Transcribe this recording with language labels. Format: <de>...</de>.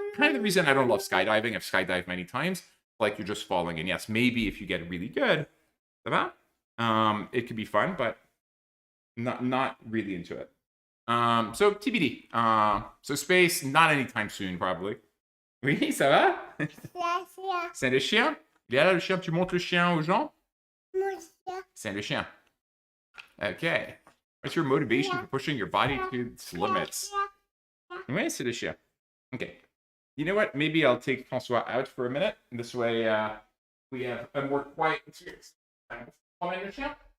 <en>Kind of the reason I don't love skydiving. I've skydived many times. Like you're just falling. And yes, maybe if you get really good, it could be fun, but not really into it. So TBD. So space, not anytime soon, probably.</en> <fr>Oui, ça va? C'est le chien? Il est là le chien, tu montres le chien aux gens? C'est le chien. Okay.</fr> <en>What's your motivation for pushing your body to its limits?</en> <fr>Oui, c'est le chien.</fr> <en>Okay. You know what? Maybe I'll take Francois out for a minute. This way, we have a more quiet experience.</en> <fr>Allez, viens.</fr>